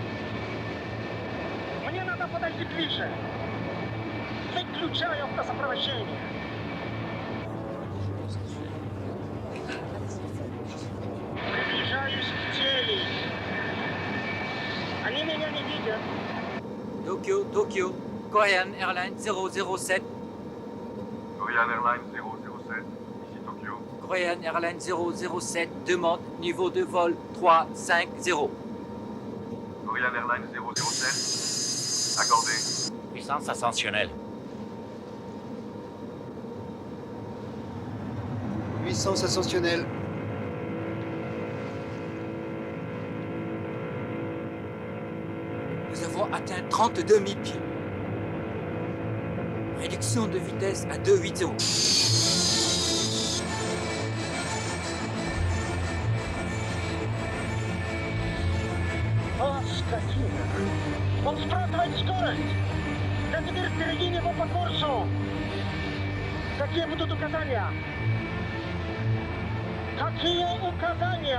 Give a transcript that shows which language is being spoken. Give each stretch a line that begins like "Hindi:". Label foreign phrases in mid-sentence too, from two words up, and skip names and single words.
Russian: Мне надо подойти ближе. Выключаю автосопровождение. Приближаюсь к цели. Они меня не видят.
French: Tokyo, Korean Airlines 007. Korean Airlines 007, ici Tokyo. Korean Airlines 007 demande niveau de vol 350. Korean Airlines 007, accordé. Puissance ascensionnelle. Puissance ascensionnelle. Nous avons atteint 32 000 pieds. Réduction de vitesse à 280.
Russian: О, скотина! Он сбрасывает скорость! Я теперь впереди него по курсу! Какие будут указания? Какие указания?